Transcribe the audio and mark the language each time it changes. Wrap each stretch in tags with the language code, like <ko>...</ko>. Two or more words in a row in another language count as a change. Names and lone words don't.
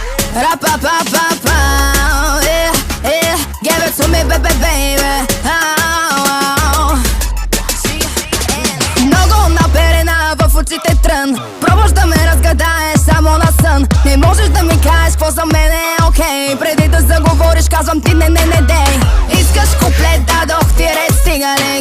<en>Ra-pa-pa-pa-pa, yeah, yeah. Give it to me, baby, baby.</en> <bg>Много наперена в очите трън. Пробваш да ме разгадаеш само на сън. Не можеш да ми кажеш какво за мен е окей. Преди да заговориш казвам ти не, не, не, дей. Искаш куплет, дадох ти ред, стига ли?</bg>